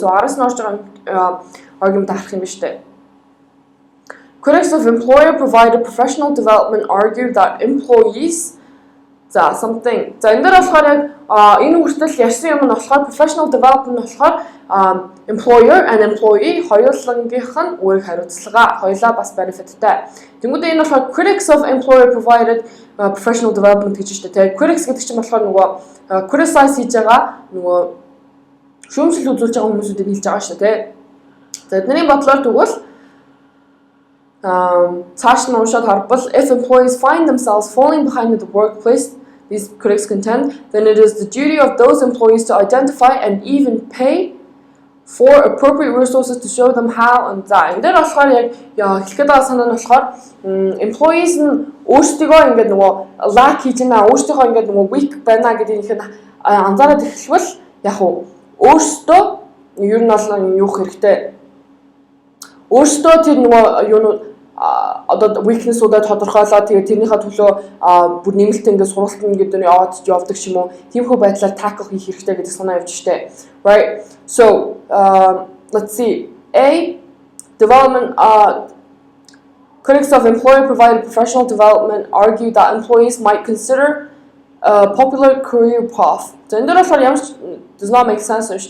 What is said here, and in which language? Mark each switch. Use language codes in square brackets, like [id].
[en] So [mn] aras нь орж байгаа argument харах юм биш үү? [en] Critics of employer-provided professional development argue that employees something. [mn] За энэ дээр болохоор яг энэ хүртэл ярьсан юм нь болохоор professional development нь болохоор [en] employer and employee [mn] хоёулангийнх нь үүрэг хариуцлага хоёулаа бас benefitтэй. Тэнгүүдээ энэ болохоор [en] critics of employer-provided professional development [mn] гэж штэ тий. Critics гэдэг чинь болохоор нөгөө criticize хийж байгаа нөгөө шүүмжлэл үзүүлж байгаа хүмүүсүүдийг хэлж байгаа штэ тий. За эдний бодлоор тэгвэл цааш нь уншаад харбал [en] if employees find themselves falling behind in the workplace, these critics contend, then it is the duty of those employees to identify and even pay for appropriate resources to show them how and [mn] за. Энэ дээр болохоор яг хэлэхэд байгаа санаа нь болохоор employees нь өөрсдөө ингээд нөгөө lack хийж байна, өөрсдөө ингээд нөгөө weak байна гэдгийг нь анзаараад эхлэвэл яг өөрсдөө ер нь бол юу хэрэгтэй. Өөрсдөө тэр нөгөө юунууд одоо weakness-уудаа тодорхойлоод тэгээд тэрнийхээ төлөө бүр нэмэлт ингээд сургалтын гэдэг нь явдаг ч юм уу. Тиймэрхүү байдлаар tackle хийх хэрэгтэй гэдэг санаа явж штэ. [en] Right? So, let's see. A, development, critics of employer-provided professional development argue that employees might consider a popular career path. So, in that does not make sense.